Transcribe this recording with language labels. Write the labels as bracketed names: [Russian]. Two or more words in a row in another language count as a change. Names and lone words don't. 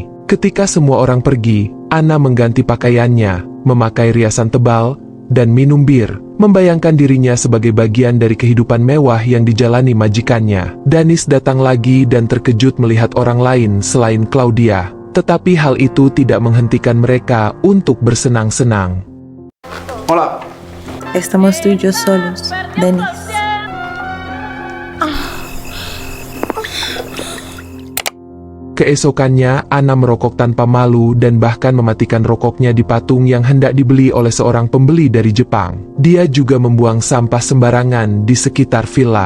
[Indonesian] Ketika semua orang pergi, Anna mengganti pakaiannya, memakai riasan tebal, dan minum bir, membayangkan dirinya sebagai bagian dari kehidupan mewah yang dijalani majikannya. Danis datang lagi dan terkejut melihat orang lain selain Claudia. Tetapi hal itu tidak menghentikan mereka untuk bersenang-senang. [Spanish] Estamos tú y yo solos, Danis. [Indonesian] Keesokannya, Anna merokok tanpa malu dan bahkan mematikan rokoknya di patung yang hendak dibeli oleh seorang pembeli dari Jepang. Dia juga membuang sampah sembarangan di sekitar villa.